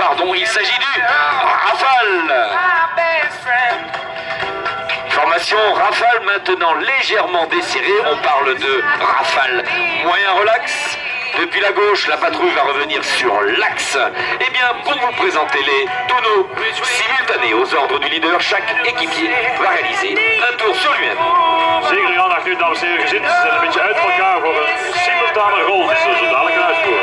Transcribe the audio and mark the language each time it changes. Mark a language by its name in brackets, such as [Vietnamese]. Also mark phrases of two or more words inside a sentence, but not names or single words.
[French] Pardon, il s'agit du Rafale. Formation Rafale maintenant légèrement desserrée. On parle de Rafale moyen relax. Depuis la gauche, la patrouille va revenir sur l'axe. Eh bien, pour vous présenter les tonneaux simultanés aux ordres du leader, chaque équipier va réaliser un tour sur lui-même. [Dutch] Zeker uw aandacht nu, dames en heren, gezien. Ze zijn een beetje uit elkaar voor een simultane rol die ze zo dadelijk gaan uitvoeren.